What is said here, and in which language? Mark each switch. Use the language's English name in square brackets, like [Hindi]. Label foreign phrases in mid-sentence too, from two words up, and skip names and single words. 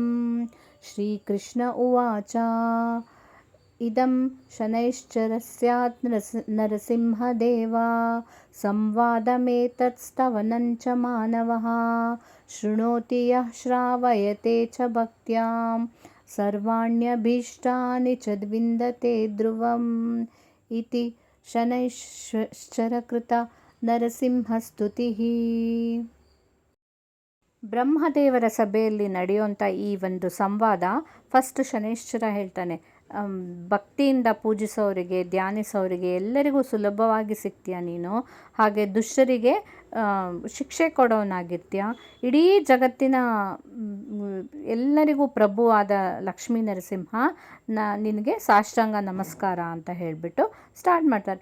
[Sanskrit] श्रीकृष्ण उवाच इदं शनैश्चरस्यात् नरसिंहदेव संवादमेतत्स्तवनं च मानवः शृणोति यः श्रावयते च भक्त्यां सर्वाण्यभीष्टानि च विन्दते ध्रुवम् इति शनैಶ್ಚರಕೃತ ನರಸಿಂಹಸ್ತುತಿಃ. [Kannada] ಬ್ರಹ್ಮದೇವರ ಸಭೆಯಲ್ಲಿ ನಡೆಯುವಂಥ ಈ ಒಂದು ಸಂವಾದ ಫಸ್ಟ್ ಶನೈಶ್ಚರ ಹೇಳ್ತಾನೆ, ಭಕ್ತಿಯಿಂದ ಪೂಜಿಸೋರಿಗೆ ಧ್ಯಾನಿಸೋರಿಗೆ ಎಲ್ಲರಿಗೂ ಸುಲಭವಾಗಿ ಸಿಗ್ತೀಯ ನೀನು, ಹಾಗೆ ದುಷ್ಟರಿಗೆ ಶಿಕ್ಷೆ ಕೊಡೋನಾಗಿರ್ತೀಯ, ಇಡೀ ಜಗತ್ತಿನ ಎಲ್ಲರಿಗೂ ಪ್ರಭುವಾದ ಲಕ್ಷ್ಮೀ ನರಸಿಂಹ ನಿನಗೆ ಸಾಷ್ಟಾಂಗ ನಮಸ್ಕಾರ ಅಂತ ಹೇಳಿಬಿಟ್ಟು ಸ್ಟಾರ್ಟ್ ಮಾಡ್ತಾರೆ.